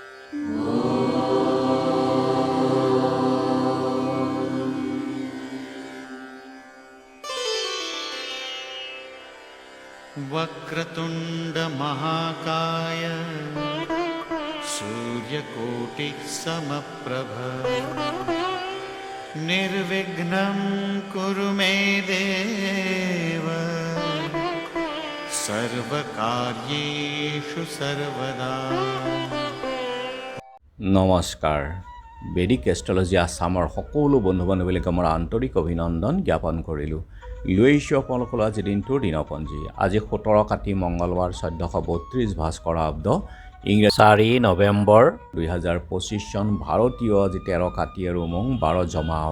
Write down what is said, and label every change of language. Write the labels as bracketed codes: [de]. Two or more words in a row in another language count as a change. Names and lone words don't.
[sa] वक्रतुंड महाकाय सूर्यकोटिः समप्रभ निर्विघ्नं कुरु मे देव सर्वकार्येषु सर्वदा। [as] নমস্কাৰ। বেদিক এষ্ট্ৰলজি আছামৰ সকলো বন্ধু বান্ধৱীক আমাৰ আন্তৰিক অভিনন্দন জ্ঞাপন কৰিলোঁ। লৈ আহিছোঁ আপোনালোকৰ আজি দিনটোৰ দিনপঞ্জী। আজি 17 কাতি মঙ্গলবাৰ 1432 ভাস্কৰাব্দ ইংৰাজী 4 নৱেম্বৰ 2025 চন ভাৰতীয় আজি 13 কাতি আৰু মং 12 জমাও।